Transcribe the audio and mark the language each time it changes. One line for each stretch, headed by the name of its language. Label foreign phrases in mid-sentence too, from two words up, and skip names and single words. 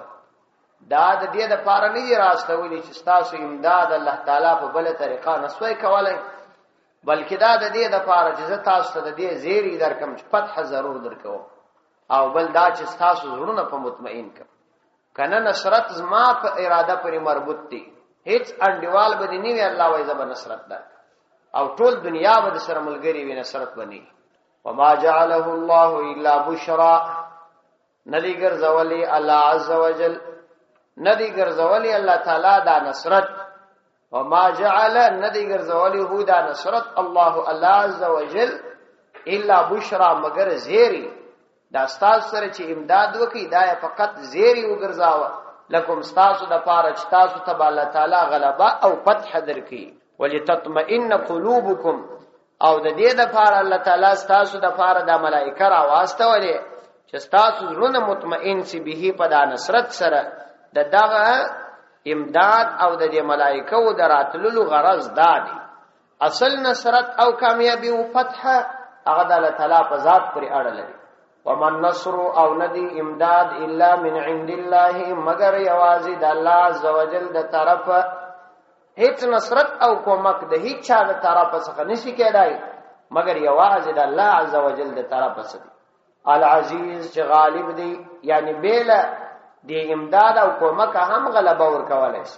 Pashto: دا د دې د پاره نه راستول چې تاسو امداد الله تعالی په بل طریقه نسوي کولای، بلکې دا د دې د پاره چې تاسو ته د دې زیری درکم چې فتح ضرور درکو، او بل دا چې تاسو زړونه په مطمئن کړ. کنه نصرت زما په اراده پورې مربوط دي، هیڅ انډیوال به نه وي الله وایي زب نصرت ده او ټول دنیا به سره ملګری وي نصرت بني.
Arabic: وما جعله الله الا بشرى،
Pashto: ندی ګرځولي الله عز وجل ندی ګرځولي الله تعالی دا نصرت.
Arabic: وما جعل
Pashto: ندی ګرځولي هو دا نصرت الله عز وجل
Arabic: الا بشرى
Pashto: مگر زیری. دا ستاسو سره چې امداد وکي دا فقط زیری وګرځاوه لکم ستاسو د پاره چې تاسو ته الله تعالی غلبه او فتح درکړي.
Arabic: ولتطمئن قلوبکم،
Pashto: او د دې د پاره الله تعالی ستاسو د پاره د ملائکه را واستولې چې ستاسو زړه مطمئن سي به په دا نصرت سره. د دغه امداد او د دې ملائکه او دراتلو غرض دادي اصل نصرت او کامیابی او فتح هغه د الله تعالی په ذات پورې اړه لري.
Arabic: ومن نصر
Pashto: او ندی امداد
Arabic: الا من عند الله
Pashto: مگر یوازې د الله عز وجل د طرفه. هیڅ نصرت او کومک د هیڅ چا د طرفه څخه نشي کېدای مگر یوازې د الله عز وجل د طرفه څخه. العزیز چې غالب دی، یعنی بیل دی امداد او کومک هم غلبه ورکولای شي.